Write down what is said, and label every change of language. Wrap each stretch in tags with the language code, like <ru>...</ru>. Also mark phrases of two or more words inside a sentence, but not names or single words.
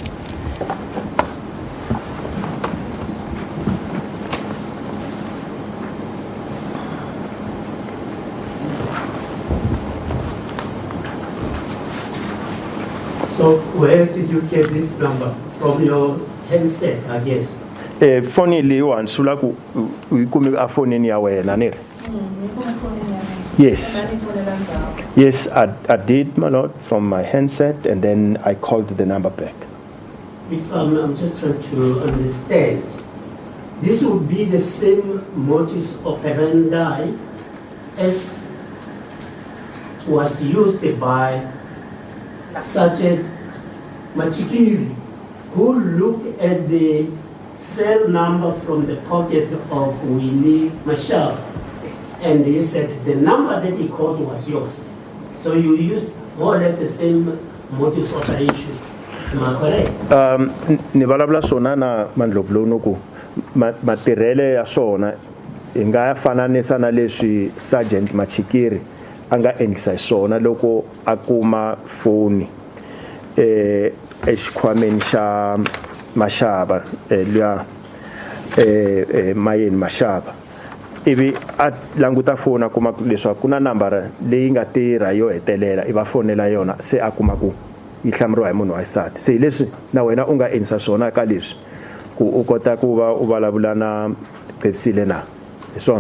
<en>So where did you get this number? From your handset, I guess.</en> <ts>Phone li one sula ku ikumi a phone ni ya wena ne.</ts> <en>Yes. Yes, I did, my lord, from my handset, and then I called the number back. If I'm just trying to understand, this would be the same modus operandi as was used by Sergeant Machikiri, who looked at the cell number from the pocket of Winnie Mashab, and he said the number that he called was yours. So you used more or less the same modus operation. Am I correct?</en> <ts>Ni vulavula swona na Mandlovu nuku matirhele ya swona hi nga ya fananisa na leswi Sergeant Machikiri a nga endlisa swona loko a kuma foni exikhwameni xa Mashaba liya Mayeni Mashaba ivi a languta foni a kuma leswaku ku na nambara leyi nga tirha yo hetelela i va fonela yona se a kuma ku yi hlamuriwa hi munhu wa xisati se leswi na wena u nga endlisa swona ka leswi ku u kota ku va u vulavula na Pepsile na hi swona</ts>